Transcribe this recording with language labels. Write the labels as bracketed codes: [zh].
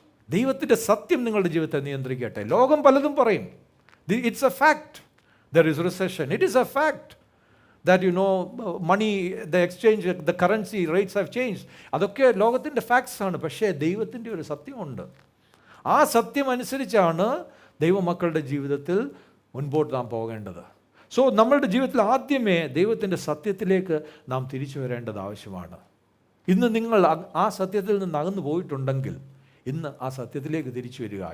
[ml] ദൈവത്തിൻ്റെ സത്യം നിങ്ങളുടെ ജീവിതത്തെ നിയന്ത്രിക്കട്ടെ. ലോകം പലതും പറയും. [en] It's a fact there is recession. It is a fact that money, the exchange, the currency rates have changed. [ml] അതൊക്കെ ലോകത്തിൻ്റെ ഫാക്ട്സ് ആണ്. പക്ഷേ ദൈവത്തിൻ്റെ ഒരു സത്യമുണ്ട്. ആ സത്യം അനുസരിച്ചാണ് ദൈവമക്കളുടെ ജീവിതത്തിൽ മുൻപോട്ട് നാം പോകേണ്ടത്. സോ നമ്മളുടെ ജീവിതത്തിൽ ആദ്യമേ ദൈവത്തിൻ്റെ സത്യത്തിലേക്ക് നാം തിരിച്ചു വരേണ്ടത് ആവശ്യമാണ്. ഇന്ന് നിങ്ങൾ ആ സത്യത്തിൽ നിന്ന് അകന്നു പോയിട്ടുണ്ടെങ്കിൽ ഇന്ന് ആ സത്യത്തിലേക്ക് തിരിച്ചു വരിക.